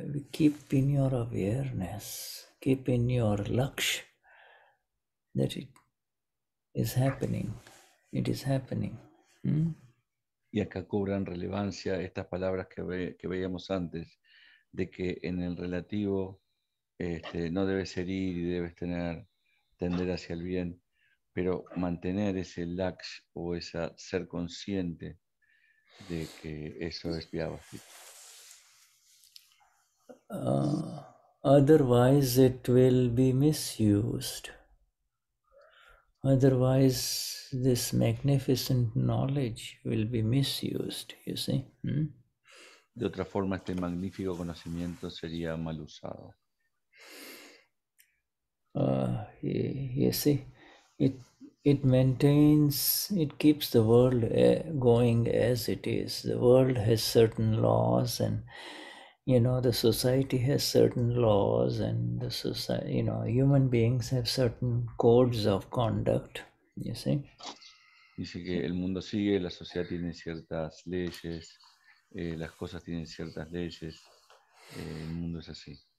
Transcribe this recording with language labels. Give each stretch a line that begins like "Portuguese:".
English: Keep in your awareness, keep in your laksh that it is happening. It is happening.
Spanish: Y acá cobran relevancia estas palabras que veíamos antes, de que en el relativo no debes herir y debes tender hacia el bien, pero mantener ese laksh o esa ser consciente de que eso es Vyavasthit.
English: Otherwise it will be misused. Otherwise this magnificent knowledge will be misused, you see.
Spanish: De otra forma, este magnífico conocimiento sería mal usado.
English: You see, it maintains, it keeps the world going as it is. The world has certain laws, and the society has certain laws, and the society, human beings have certain codes of conduct. You see.
Spanish: Dice que el mundo sigue, la sociedad tiene ciertas leyes, las cosas tienen ciertas leyes, el mundo es así.